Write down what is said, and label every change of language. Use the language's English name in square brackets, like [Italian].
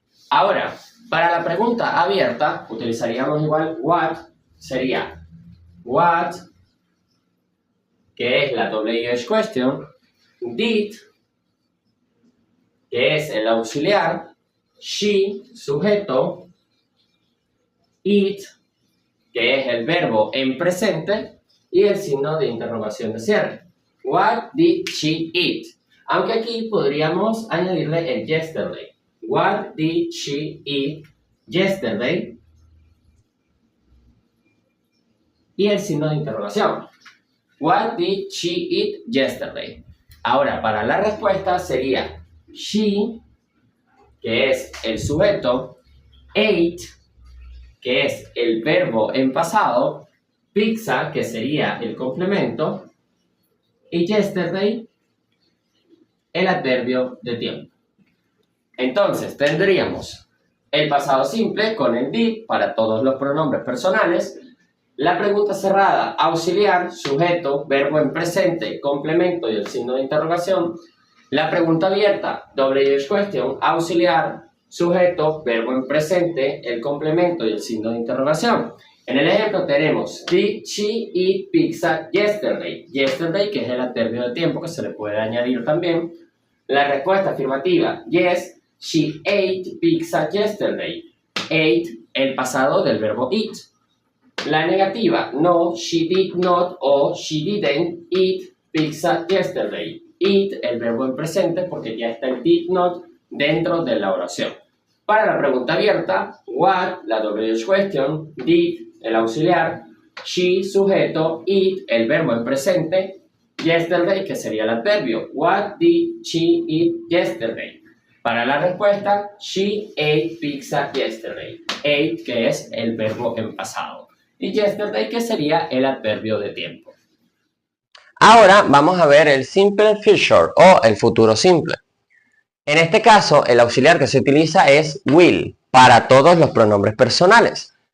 [Spanish] Ahora, para la pregunta abierta, utilizaríamos igual what, sería what, que es la WH question, did, que es el auxiliar, she, sujeto, eat, que es el verbo en presente, y el signo de interrogación de cierre. [English] What did she eat? [Spanish] Aunque aquí podríamos añadirle el yesterday. [English] What did she eat yesterday? [Spanish] Y el signo de interrogación. [English] What did she eat yesterday? [Spanish] Ahora, para la respuesta sería she, que es el sujeto, ate, que es el verbo en pasado, pizza, que sería el complemento, y yesterday, el adverbio de tiempo. Entonces, tendríamos el pasado simple con el did para todos los pronombres personales, la pregunta cerrada, auxiliar, sujeto, verbo en presente, complemento y el signo de interrogación. La pregunta abierta, WH question, auxiliar, sujeto, verbo en presente, el complemento y el signo de interrogación. En el ejemplo tenemos [English] did she eat pizza yesterday? [Spanish] Yesterday, que es el adverbio de tiempo que se le puede añadir también. La respuesta afirmativa, [English] yes, she ate pizza yesterday. [Spanish] Ate, el pasado del verbo eat. La negativa, [English] no, she did not o she didn't eat pizza yesterday. [Spanish] Eat, el verbo en presente, porque ya está el did not dentro de la oración. Para la pregunta abierta, what, la WH question, did, el auxiliar, she, sujeto, eat, el verbo en presente, yesterday, que sería el adverbio. [English] What did she eat yesterday? [Spanish] Para la respuesta, [English] she ate pizza yesterday. [Spanish] Ate, que es el verbo en pasado. Y yesterday, que sería el adverbio de tiempo. Ahora vamos a ver el simple future o el futuro simple. En este caso, el auxiliar que se utiliza es will para todos los pronombres personales.